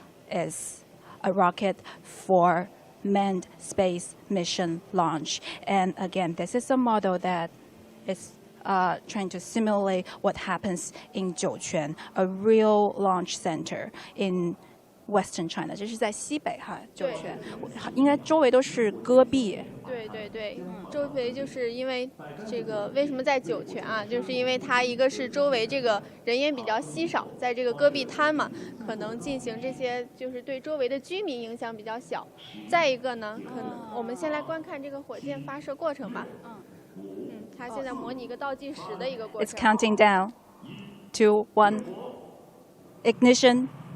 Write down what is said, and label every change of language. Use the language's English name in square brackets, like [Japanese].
[English] is a rocket for manned space mission launch. And again, this is a model that is trying to simulate what happens in Jiuquan, a real launch center in Western China. [Chinese] 这是在西北哈，酒泉，应该周围都是戈壁。对对对，周围就是因为这个为什么在酒泉啊？就是因为它一个是周围这个人烟比较稀少，在这个戈壁滩嘛，可能进行这些就是对周围的居民影响比较小。再一个呢，可能我们先来观看这个火箭发射过程吧。它现在模拟一个倒计时的一个过程。 [English] It's counting down, 2, 1, ignition.